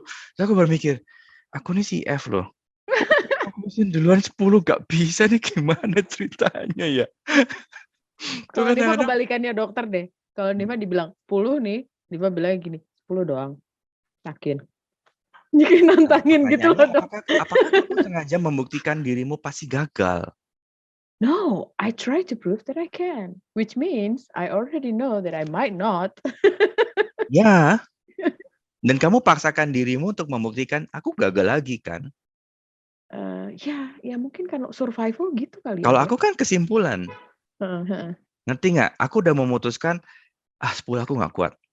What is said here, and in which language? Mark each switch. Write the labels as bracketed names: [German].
[Indonesian] Terus aku berpikir, aku nih si F loh. Aku mesti duluan 10 nggak bisa nih, gimana ceritanya ya? Tuh Kalau Niva kadang-kadang kebalikannya dokter deh. Kalau Niva dibilang 10 nih, Niva bilang gini, 10 doang. Yakin. Jadi nantangin gitu pertanyaannya, loh dok. apakah kamu sengaja membuktikan dirimu pasti gagal? [English] No, I try to prove that I can. Which means I already know that I might not. [Indonesian] Ya, dan kamu paksakan dirimu untuk membuktikan aku gagal lagi kan? Ya mungkin kan survival gitu kali Kalau ya aku dok. kan kesimpulan, ngerti nggak? Aku udah memutuskan, 10 aku nggak kuat.